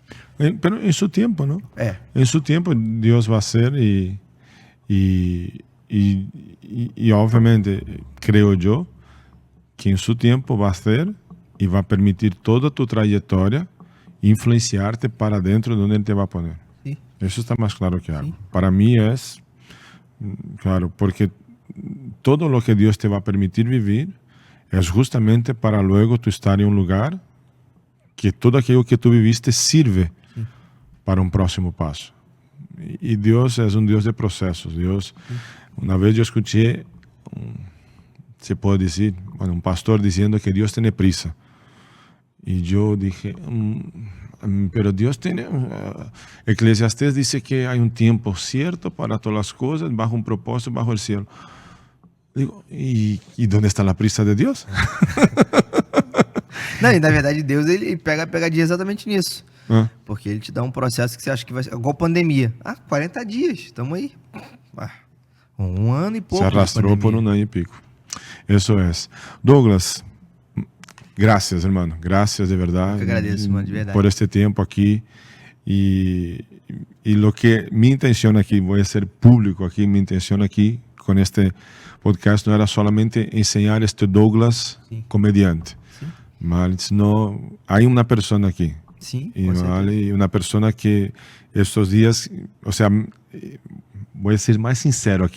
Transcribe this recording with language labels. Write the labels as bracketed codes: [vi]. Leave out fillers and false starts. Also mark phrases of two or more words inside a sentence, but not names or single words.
[pt] Pero em seu tempo, não? Em seu tempo Deus vai ser e obviamente creio eu que em seu tempo vai ser e vai permitir toda a tua trajetória influenciar-te para dentro de onde Ele te vai poner. [es] Eso está más claro que algo. Para mí es claro, porque todo lo que Dios te va a permitir vivir es justamente para luego tú estar en un lugar que todo aquello que tú viviste sirve para un próximo paso. Y Dios es un Dios de procesos. Dios, una vez yo escuché, se puede decir, bueno, un pastor diciendo que Dios tiene prisa. Y yo dije... pero Dios tiene... Eclesiastés dice que hay un tiempo cierto para todas las cosas, bajo un propósito, bajo el cielo. Digo, ¿y dónde está la prisa de Deus? [pt] Não, e na verdade Deus ele pega a pegadinha exatamente nisso. Porque ele te dá um processo que você acha que vai ser igual pandemia. 40 dias, estamos aí. 1 ano e pouco. Se arrastrou por 1 ano e pico. Isso é. Douglas, [es] gracias, hermano. [pt] Gracias de verdade. Eu agradeço, mano, de verdade. Por este tempo aqui. [es] E lo que mi intención aquí, voy a ser público aquí, mi intención aquí con este podcast no era solamente enseñar este Douglas comediante, mas no, hay una persona aquí. Sí, y una persona que estos días, o sea, voy a ser más sincero aquí.